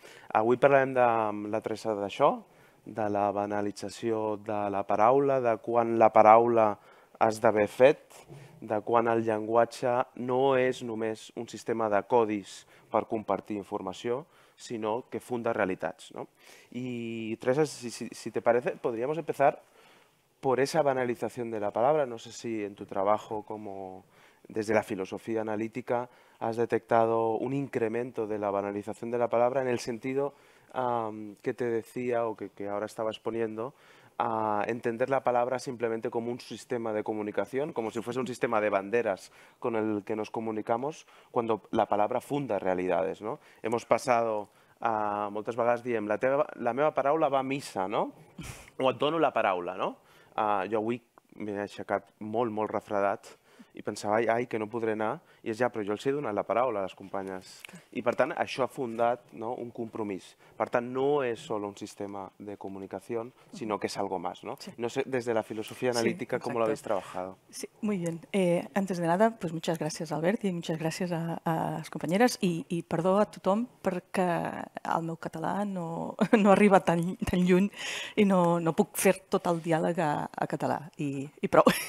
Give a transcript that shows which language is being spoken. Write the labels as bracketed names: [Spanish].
[Catalan] Avui parlarem amb la Teresa d'això, de la banalització de la paraula, de quan la paraula esdevé fet, de quan el llenguatge no és només un sistema de codis per compartir informació, [Spanish] sino que funda realidades. Y Teresa, si te parece, podríamos empezar por esa banalización de la palabra. No sé si en tu trabajo, como desde la filosofía analítica, has detectado un incremento de la banalización de la palabra en el sentido que te decía o que ahora estaba exponiendo, a entender la palabra simplemente como un sistema de comunicación, como si fuese un sistema de banderas con el que nos comunicamos, cuando la palabra funda realidades. Hemos pasado a [Catalan] moltes vegades diem la meva paraula va a missa, o et dono la paraula. Jo avui m'he aixecat molt refredat i pensava, ai, que no podré anar, i és ja, però jo els he donat la paraula a les companyes. I per tant, això ha fundat un compromís. Per tant, [Spanish] no es solo un sistema de comunicación, sino que es algo más. No sé, desde la filosofía analítica, ¿cómo lo habéis trabajado? Sí, muy bien. Antes de nada, pues muchas gracias, Albert, y muchas gracias a las compañeras, [Catalan] i perdó a tothom perquè el meu català no arriba tan lluny i no puc fer tot el diàleg a català, i prou.